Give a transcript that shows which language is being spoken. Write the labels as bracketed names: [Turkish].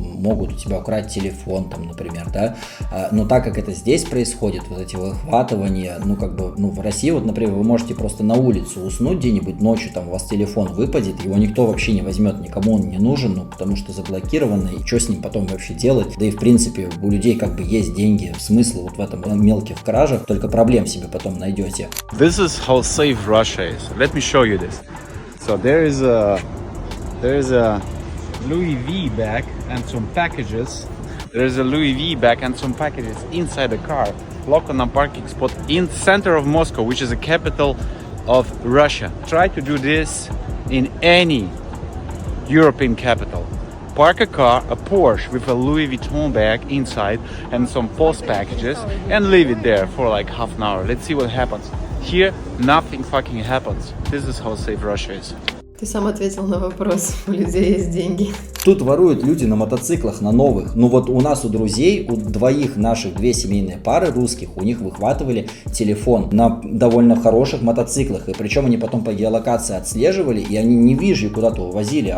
[Russian] могут у тебя украсть телефон, там, например, да, но так как это здесь происходит, вот эти выхватывания, ну, как бы, ну, в России, вот, например, вы можете просто на улицу уснуть где-нибудь ночью, там, у вас телефон выпадет, его никто вообще не возьмет, никому он не нужен, ну, потому что заблокировано, и что с ним потом вообще делать, да и, в принципе, у людей, как бы, есть деньги, смысл вот в этом мелких кражах, только проблем себе потом найдете. [English] This is how safe Russia is. Let me show you this. So there is a Louis V bag and some packages. There is a Louis V bag and some packages inside the car, locked on a parking spot in the center of Moscow, which is the capital of Russia. Try to do this in any European capital. Park a car, a Porsche with a Louis Vuitton bag inside and some post packages and leave it there for like half an hour. Let's see what happens. Here, nothing fucking happens. This is how safe Russia is. [Russian] Ты сам ответил на вопрос, у людей есть деньги. Тут воруют люди на мотоциклах, на новых. Ну вот у нас у друзей, у двоих наших, две семейные пары русских, у них выхватывали телефон на довольно хороших мотоциклах. И причем они потом по геолокации отслеживали, и они не вижу куда-то увозили.